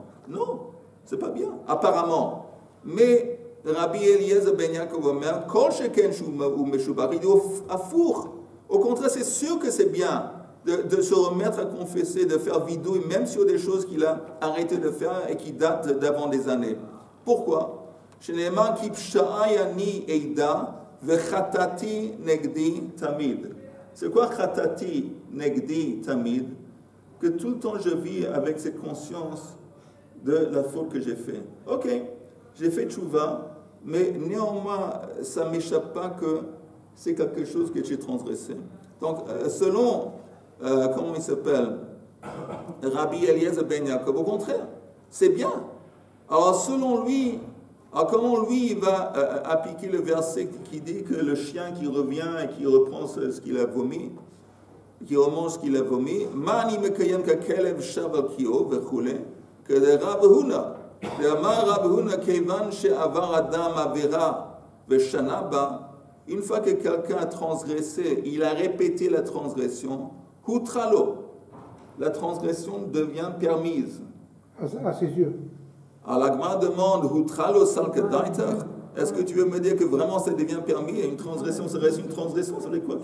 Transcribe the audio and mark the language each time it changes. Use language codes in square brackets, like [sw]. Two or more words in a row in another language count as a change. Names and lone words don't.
[fr] Non, c'est pas bien, apparemment. Mais Rabbi Eliezer ben Yaakov [he] אומר, כל שכן הוא משובח, [fr] il dit au contraire, c'est sûr que c'est bien de se remettre à confesser, de faire vidéo, même sur des choses qu'il a arrêté de faire et qui datent d'avant des années. Pourquoi? [he] שנאמר כי פשעי אני אדע וחטאתי נגדי תמיד. [fr] C'est quoi [he] חטאתי נגדי תמיד? [fr] Que tout le temps je vis avec cette conscience de la faute que j'ai faite. Ok, j'ai fait tchouva, mais néanmoins, ça ne m'échappe pas que c'est quelque chose que j'ai transgressé. Donc, selon, comment il s'appelle, Rabbi Eliezer ben Yaakov, au contraire, c'est bien. Alors, selon lui, comment lui il va appliquer le verset qui dit que le chien qui revient et qui reprend ce qu'il a vomi, qui remange ce qu'il a vomi, [he] מאן מקיים ככלב שב קיאו וכולי, que de Rav Huna, de אמר רב הונא כיון שעבר אדם עבירה ושנה בה. [fr] Une fois que quelqu'un a transgressé, il a répété la transgression, hutralo, la transgression devient permise. À ses yeux. Alors la Gemara demande, [he] הותרה לו סלקא דעתך. [fr] Est-ce que tu veux me dire que vraiment ça devient permis? Et une transgression, ça reste une transgression, ça veut dire quoi?